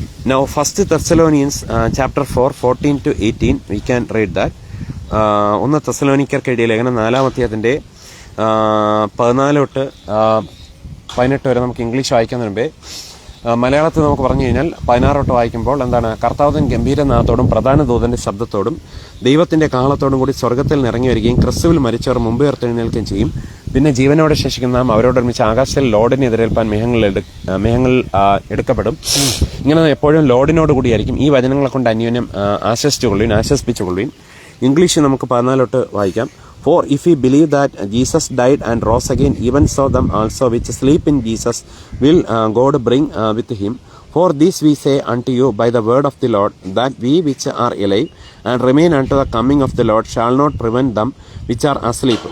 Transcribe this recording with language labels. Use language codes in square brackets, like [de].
[en] Now 1 Thessalonians chapter 4, 14 to 18, we can read that. [ml] 1 തെസ്സലോനിക്കർക്ക് എഴുതിയ ലേഖനം 4-ാം അധ്യായത്തിന്റെ 14 തൊട്ട് 18 വരെ നമുക്ക് ഇംഗ്ലീഷ് വായിക്കുന്നതിന് മുമ്പേ മലയാളത്തിൽ നമുക്ക് പറഞ്ഞു കഴിഞ്ഞാൽ 16 തൊട്ട് വായിക്കുമ്പോൾ എന്താണ്? കർത്താവിൻ ഗംഭീരനാഥത്തോടും പ്രധാന ദൂതന്റെ ശബ്ദത്തോടും ദൈവത്തിന്റെ കാഹളത്തോടും കൂടി സ്വർഗത്തിൽ നിറങ്ങി വരികയും ക്രിസ്തുവിൽ മരിച്ചവർ മുമ്പ് ഉയർത്തെഴുന്നേൽക്കുകയും ചെയ്യും. പിന്നെ ജീവനോടെ ശേഷിക്കുന്ന നാം അവരോടൊരുമിച്ച് ആകാശത്തിൽ ലോഡിനെ എതിരേൽപ്പാൻ മേഘങ്ങൾ എടുക്കപ്പെടും. ഇങ്ങനെ എപ്പോഴും ലോഡിനോട് കൂടിയായിരിക്കും. ഈ വചനങ്ങളെ കൊണ്ട് അന്യോന്യം ആശ്വസിപ്പിച്ചുകൊള്ളുവിൻ. ഇംഗ്ലീഷ് നമുക്ക് 14 തൊട്ട് വായിക്കാം. [en] For if we believe that Jesus died and rose again, even so them also which sleep in Jesus will God bring with him. For this we say unto you by the word of the Lord, that we which are alive and remain unto the coming of the Lord shall not prevent them which are asleep.